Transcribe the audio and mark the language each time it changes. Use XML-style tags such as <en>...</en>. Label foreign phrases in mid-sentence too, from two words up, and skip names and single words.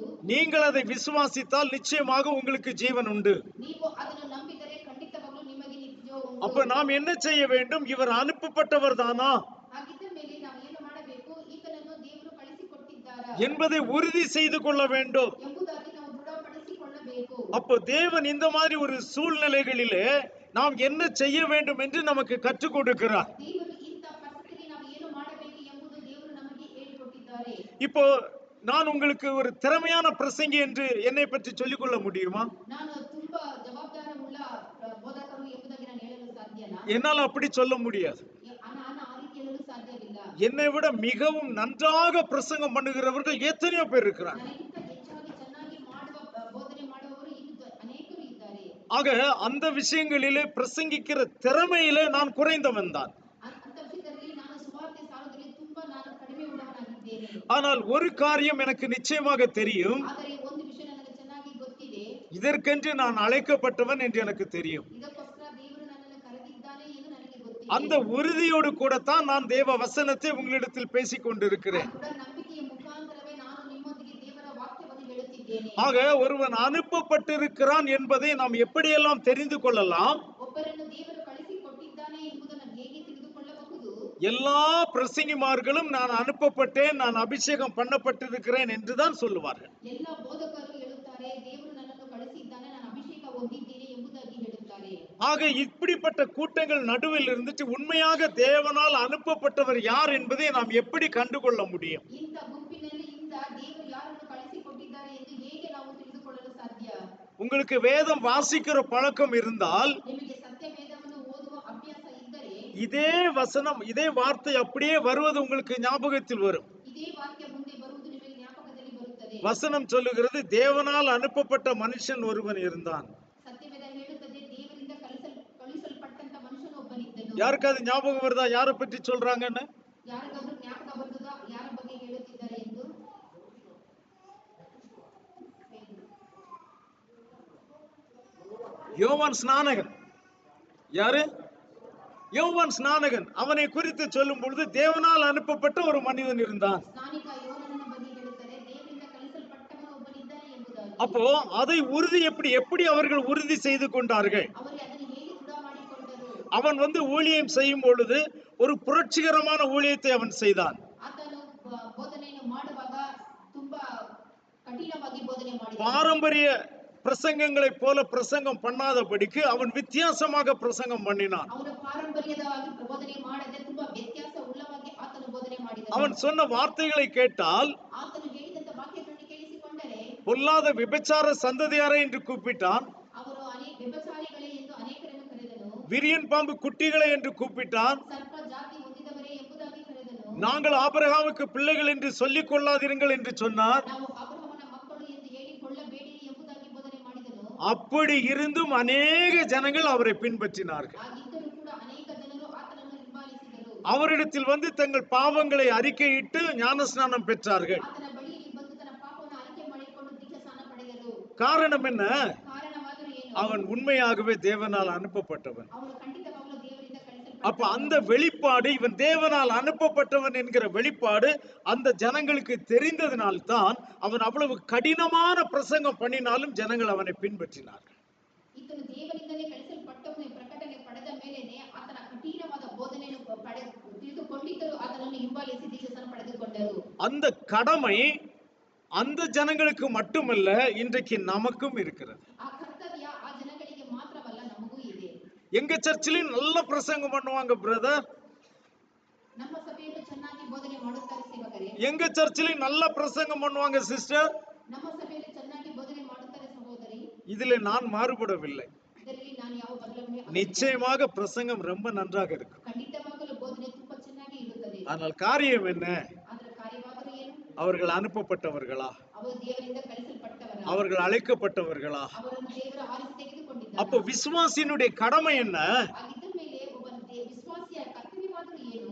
<ta>நீங்கள் அதை விசுவாசித்தால் நிச்சயமாக உங்களுக்கு ஜீவன் உண்டு.</ta> <kn>ನೀವು ಅದನ್ನು ನಂಬಿದರೆ ಖಂಡಿತವಾಗಲೂ ನಿಮಗೆ ನಿತ್ಯ ಉಂಟು.</kn> <ta>அப்ப நாம் என்ன செய்ய வேண்டும்? இவர் அனுப்பப்பட்டவர் தானா</ta> <kn>ಹಾಗಿದ್ದ ಮೇಲೆ ನಾವು ಏನು ಮಾಡಬೇಕು? ಈತನನ್ನು ದೇವರು ಕಳಿಸಿಕೊಟ್ಟಿದ್ದಾರಾ</kn> <ta>என்பதை உறுதி செய்து கொள்ள வேண்டும்.</ta> <kn>ಎಂಬುದಾಗಿ ನಾವು ದೃಢಪಡಿಸಿಕೊಳ್ಳಬೇಕು.</kn> <ta>அப்போ தேவன் இந்த மாதிரி ஒரு சூழ்நிலைகளிலே நாம் என்ன செய்ய வேண்டும் என்று நமக்கு கற்றுக் கொடுக்கிறார்.</ta> <kn>ದೇವರು ಇಂಥ ಪರಿಸ್ಥಿತಿಯಲ್ಲಿ ನಾವು ಏನು ಮಾಡಬೇಕು ಎಂಬುದು ದೇವರು ನಮಗೆ ಹೇಳಿಕೊಟ್ಟಿದ್ದಾರೆ.</kn> <ta>இப்போ நான் உங்களுக்கு ஒரு திறமையான பிரசங்கி என்று என்னை பற்றி சொல்லிக் கொள்ள முடியுமா?</ta> <kn>ನಾನು ತುಂಬಾ ಜವಾಬ್ದಾರವುಳ್ಳ ಬೋಧಕರು ಎಂಬುದಾಗಿ ನಾನು ಹೇಳಲು ಸಾಧ್ಯನಾ?</kn> <ta>என்னால் அப்படி சொல்ல முடியாது.</ta> <kn>ನಾನು ಆ ರೀತಿ ಹೇಳಲು ಸಾಧ್ಯವಿಲ್ಲ.</kn> <ta>என்னை விட மிகவும் நன்றாக பிரசங்கம் பண்ணுகிறவர்கள் எத்தனையோ பேர் இருக்கிறாங்க.</ta> <kn>ನನಗಿಂತ ಹೆಚ್ಚಾಗಿ ಚೆನ್ನಾಗಿ ಬೋಧನೆ ಮಾಡುವವರು ಇನ್ನೂ ಅನೇಕರು ಇದ್ದಾರೆ.</kn> <ta>ஆக அந்த விஷயங்களிலே பிரசங்கிக்கிற திறமையிலே நான் குறைந்தவன் தான்.</ta> <kn>ಅಂತ ವಿಷಯದಲ್ಲಿ ನಾನು ಸುವಾರ್ತೆ ಸಾರೋದ್ರಲ್ಲಿ ತುಂಬಾ ನಾನು ಕಡಿಮೆ ಉಳ್ಳವನಾಗಿದ್ದೇನೆ.</kn> <ta>ஆனால் ஒரு காரியம் எனக்கு நிச்சயமாக தெரியும்,</ta> <kn>ಆದರೆ ಒಂದು ವಿಷಯ ನನಗೆ ಚೆನ್ನಾಗಿ ಗೊತ್ತಿದೆ,</kn> <ta>இதற்கென்று நான் அழைக்கப்பட்டவன் என்று எனக்கு தெரியும்.</ta> <kn>ಇದಕ್ಕೋಸ್ಕರ ದೇವರು ನನ್ನನ್ನು ಕರೆದಿದ್ದಾನೆ ಎಂದು ನನಗೆ ಗೊತ್ತಿದೆ.</kn> <ta>அந்த உறுதியோடு கூடத்தான் நான் தேவ வசனத்தை உங்களிடத்தில் பேசிக் கொண்டிருக்கிறேன்.</ta> <kn>ಕೂಡ ನಂಬಿಕೆಯ ಮುಖಾಂತರವೇ ನಾನು ನಿಮ್ಮೊಂದಿಗೆ ದೇವರ ವಾಕ್ಯವನ್ನು ಹೇಳುತ್ತಿದ್ದೇನೆ.</kn> <ta>ஆக ஒருவன் அனுப்பப்பட்டிருக்கிறான் என்பதை நாம் எப்படியெல்லாம் தெரிந்து கொள்ளலாம்?</ta> <kn>ಒಬ್ಬರನ್ನು ದೇವರು ಕಳಿಸಿಕೊಟ್ಟಿದ್ದಾನೆ ಎಂಬುದನ್ನು ಹೇಗೆ ತಿಳಿದುಕೊಳ್ಳಬಹುದು?</kn> <ta>எல்லா பிரசங்கிமார்களும் நான் அனுப்பப்பட்டேன், நான் அபிஷேகம் பண்ணப்பட்டிருக்கிறேன் என்றுதான் சொல்லுவார்கள்.</ta> <kn>ಎಲ್ಲ ಬೋಧಕರು ಹೇಳುತ್ತಾರೆ, ದೇವರು ನನ್ನನ್ನು ಕಳಿಸಿದ್ದಾನೆ, ನಾನು ಅಭಿಷೇಕ ಹೊಂದಿದ್ದೇನೆ ಎಂಬುದಾಗಿ ಹೇಳುತ್ತಾರೆ.</kn> <ta>ஆக இப்படிப்பட்ட கூட்டங்கள் நடுவில் இருந்துட்டு உண்மையாக தேவனால் அனுப்பப்பட்டவர் யார் என்பதை நாம் எப்படி கண்டுகொள்ள முடியும்?</ta> <kn>ಇಂಥ ಗುಂಪಿನಲ್ಲಿ ದೇವರು ಯಾರನ್ನು ಕಳಿಸಿಕೊಟ್ಟಿದ್ದಾರೆ ಎಂದು ಹೇಗೆ ನಾವು ತಿಳಿದುಕೊಳ್ಳಲು ಸಾಧ್ಯ?</kn> <ta>உங்களுக்கு வேதம் வாசிக்கிற பழக்கம் இருந்தால்</ta> <kn>ನಿಮಗೆ ಸತ್ಯವೇದವನ್ನು ಓದುವ ಅಭ್ಯಾಸ ಇದ್ದರೆ</kn> <ta>இதே வசனம் இதே வார்த்தை அப்படியே வருவது உங்களுக்கு ஞாபகத்தில் வரும்.</ta> <kn>ಇದೇ ವಾಕ್ಯ ಮುಂದೆ ಬರುವುದು ನಿಮಗೆ ಜ್ಞಾಪಕದಲ್ಲಿ ಬರುತ್ತದೆ.</kn> <ta>வசனம் சொல்லுகிறது, தேவனால் அனுப்பப்பட்ட மனுஷன் ஒருவன் இருந்தான்.</ta> <kn>ಸತ್ಯವೇದ ಹೇಳುತ್ತದೆ, ದೇವರಿಂದ ಕಳುಹಿಸಲ್ಪಟ್ಟಂತ ಮನುಷ್ಯನು ಒಬ್ಬನಿದ್ದನು.</kn> <ta>யாருக்காவது ஞாபகம் வருதா யாரை பற்றி சொல்றாங்கன்னு?</ta> <kn>ಯಾರಿಗಾದ್ರೂ ಜ್ಞಾಪಕ ಬರ್ತದಾ ಯಾರ ಬಗ್ಗೆ ಹೇಳುತ್ತಿದ್ದಾರೆ ಎಂದು?</kn> <ta>யோவான் ஸ்நானகன். யாரு? யோவான் ஸ்நானகன். அவனை குறித்து சொல்லும் பொழுது தேவனால் அனுப்பப்பட்ட ஒரு மனிதன் இருந்தான்.</ta> <kn>ಸ್ನಾನಿಕ ಯೋನನನ ಬಗ್ಗೆ ಹೇಳುತ್ತಾರೆ, ದೇವರಿಂದ ಕಳುಹಿಸಲ್ಪಟ್ಟವನು ಒಬ್ಬನಿದ್ದಾನೆ ಎಂಬುದಾಗಿ.</kn> <ta>அப்போ அதை உறுதி எப்படி அவர்கள் உறுதி செய்து கொண்டார்கள்?</ta> <kn>ಅವರು ಅದನ್ನು ಹೇಗೆ ದೃಢ ಮಾಡಿಕೊಂಡರು?</kn> <ta>அவன் ஊழியம் செய்யும் பொழுது ஒரு புரட்சிகரமான ஊழியத்தை அவன் செய்தான்.</ta> <kn>ಆತನು ಬೋಧನೆಯನ್ನು ಮಾಡುವಾಗ</kn> <ta>பாரம்பரிய பிரசங்கங்களை போல பிரசங்கம் பண்ணாதபடிக்கு அவன் வித்தியாசமாக பிரசங்கம் பண்ணினான்.</ta> <kn>ಅವನು ಪಾರಂಪರ್ಯವಾಗಿ ಬೋಧನೆ ಮಾಡದೆ ತುಂಬಾ ವ್ಯತ್ಯಾಸ ಉಳ್ಳವಾಗಿ ಆತನು ಬೋಧನೆ ಮಾಡಿದನು.</kn> <ta>அவன் சொன்ன வார்த்தைகளை கேட்டால்</ta> <kn>ಆತನು ಹೇಳಿದಂತ ವಾಕ್ಯಗಳನ್ನು ಕೇಳಿಸಿಕೊಂಡರೆ</kn> <ta>பொல்லாத விபச்சார சந்ததியாரை என்று கூப்பிட்டான்.</ta> <kn>ಅವರು ಅನೇಕ ವ್ಯಭಿಚಾರಿಗಳೇ ಎಂದು ಅನೇಕರನ್ನು ಕರೆದನು.</kn> <ta>விரியன் பாம்பு குட்டிகளை என்று கூப்பிட்டான்.</ta> <kn>ಸರ್ಪ ಜಾತಿ ಹೊಂದಿದವರೇ ಎಂಬುದಾಗಿ ಕರೆದನು.</kn> <ta>நாங்கள் ஆபிரகாமுக்கு பிள்ளைகள் என்று சொல்லிக் கொள்ளாதீர்கள் என்று சொன்னார்.</ta> <kn>ನಾವು ಅಬ್ರಹಾಮನ ಮಕ್ಕಳು ಎಂದು ಹೇಳಿಕೊಳ್ಳಬೇಡಿರಿ ಎಂಬುದಾಗಿ ಬೋಧನೆ ಮಾಡಿದನು.</kn> <ta>அப்படி இருந்தும் அநேக ஜனங்கள் அவரை பின்பற்றினார்கள்.</ta> <kn>ಆಗಿದ್ದರೂ ಕೂಡ ಅನೇಕ ಜನರು ಆತನನ್ನು ಹಿಂಬಾಲಿಸಿದರು.</kn> <ta>அவரிடத்தில் வந்து தங்கள் பாவங்களை அறிக்கையிட்டு ஞானஸ்நானம் பெற்றார்கள்.</ta> <kn>ಆತನ ಬಳಿಯಲ್ಲಿ ಬಂದು ತನ್ನ ಪಾಪವನ್ನು ಅರಿಕೆ ಮಾಡಿಕೊಂಡು ದೀಕ್ಷಾಸ್ನಾನ ಪಡೆದರು.</kn> <ta>காரணம் என்ன?</ta> <kn>ಕಾರಣವಾದರೂ ಏನು?</kn> <ta>அவன் உண்மையாகவே தேவனால் அனுப்பப்பட்டவன்.</ta> <kn>ಅವನು ಖಂಡಿತವಾಗಲೂ ದೇವರಿಂದ</kn> <ta>அப்ப</ta> <kn>ಕಳಿಸಲ್ಪಟ್ಟವನು.</kn> <ta>அந்த வெளிப்பாடு, இவன் தேவனால் அனுப்பப்பட்டவன் என்கிற வெளிப்பாடு அந்த ஜனங்களுக்கு தெரிந்ததினால்தான் அவன் அவ்வளவு கடினமான பிரசங்கம் பண்ணினாலும் ஜனங்கள் அவனை பின்பற்றினார்கள்.</ta> <kn>ಈತನು ದೇವರಿಂದಲೇ ಕಳಿಸಲ್ಪಟ್ಟವನು ಪ್ರಕಟಣೆ ಪಡೆದ ಮೇಲೆನೆ ಆತನ ಕಠಿಣವಾದ ಬೋಧನೆಯನ್ನು ತಿಳಿದುಕೊಂಡಿದ್ದರು, ಆತನನ್ನು ಹಿಂಬಾಲಿಸಿ ದೀಕ್ಷಾಸ್ನಾನ ಪಡೆದುಕೊಂಡರು.</kn> <ta>அந்த கடமை அந்த ஜனங்களுக்கு மட்டுமல்ல, இன்றைக்கு நமக்கும் இருக்கிறது.</ta> <kn>ಆ ಕರ್ತವ್ಯ ಆ ಜನಗಳಿಗೆ ಮಾತ್ರವಲ್ಲ, ನಮಗೂ ಇದೆ.</kn> <ta>எங்க சர்ச்சிலையும் நல்ல பிரசங்கம் பண்ணுவாங்க பிரதர்.</ta> <kn>ನಮ್ಮ ಸಭೆಯನ್ನು ಚೆನ್ನಾಗಿ ಬೋಧನೆ ಮಾಡುತ್ತಾರೆ ಸೇವಕರೇ.</kn> <ta>எங்க சர்ச்சிலையும் நல்ல பிரசங்கம் பண்ணுவாங்க சிஸ்டர்.</ta> <kn>ನಮ್ಮ ಸಭೆಯಲ್ಲಿ ಚೆನ್ನಾಗಿ ಬೋಧನೆ ಮಾಡುತ್ತಾರೆ ಸಹೋದರಿ.</kn> <ta>இதுல நான் மாறுபடவில்லை.</ta> <kn>ಇದರಲ್ಲಿ ನಾನು ಯಾವ ಬದಲಾವಣೆ</kn> <ta>நிச்சயமாக பிரசங்கம் ரொம்ப நன்றாக இருக்கும்.</ta> <kn>ಖಂಡಿತವಾಗಲೂ ಬೋಧನೆ ತುಂಬಾ ಚೆನ್ನಾಗಿ ಇರುತ್ತದೆ.</kn> <ta>ஆனால் காரியம் என்ன?</ta> <kn>ಅದರ ಕಾರ್ಯವಾದರೂ ಏನು?</kn> <ta>அவர்கள் அனுப்பப்பட்டவர்களா?</ta> <kn>ಅವರು ದೇವರಿಂದ ಕಳಿಸಲ್ಪಟ್ಟವರ,</kn> <ta>அவர்கள் அழைக்கப்பட்டவர்களா?</ta> <kn>ಅವರನ್ನು ದೇವರು ಆರಿಸಿ ತೆಗೆದುಕೊಂಡಿದ್ದಾರೆ.</kn> <ta>அப்ப விசுவாசியினுடைய கடமை என்ன?</ta> <kn>ಆಗಿದ್ದ ಮೇಲೆ ಒಬ್ಬ ವಿಶ್ವಾಸಿಯ ಕರ್ತವ್ಯವಾದರೂ ಏನು?</kn>